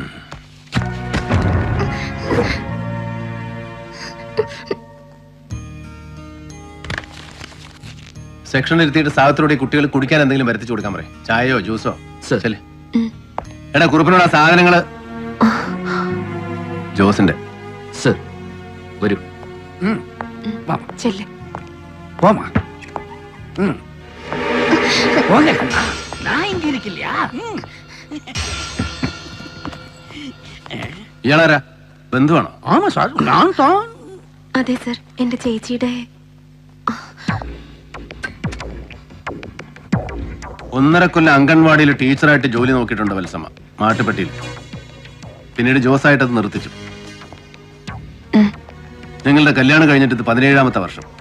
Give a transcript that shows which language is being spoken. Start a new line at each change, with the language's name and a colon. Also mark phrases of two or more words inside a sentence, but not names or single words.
Malayalam: സെക്ഷനിൽ ഇരുത്തിയിട്ട് സാഹത്തിലൂടെ കുട്ടികൾ കുടിക്കാൻ എന്തെങ്കിലും വരുത്തിച്ചു കൊടുക്കാൻ പറയും. ചായയോ ജ്യൂസോ. സർ. എടാ കുറുപ്പിനോട് ആ സാധനങ്ങള്. ജോസിന്റെ. സർ വരൂ. ചെല്ല്.
Tamil: போமா போங்க நான் இங்க இருக்கலையா?
Malayalam: ഇയാളാരാ? ബന്ധുവാണോ?
Tamil: ஆமா சார், நான் தான்.
Malayalam: അതെ സർ, എന്റെ ചേച്ചിയുടെ. 1.5 കൊല്ലം അംഗൻവാടിയിൽ ടീച്ചറായിട്ട് ജോലി നോക്കിയിട്ടുണ്ട് വത്സമ്മ, മാട്ടുപ്പെട്ടിയിൽ. പിന്നീട് ജോസായിട്ട് അത് നിർത്തിച്ചു. ഞങ്ങളുടെ കല്യാണം കഴിഞ്ഞിട്ട് ഇത് 17ാമത്തെ വർഷം.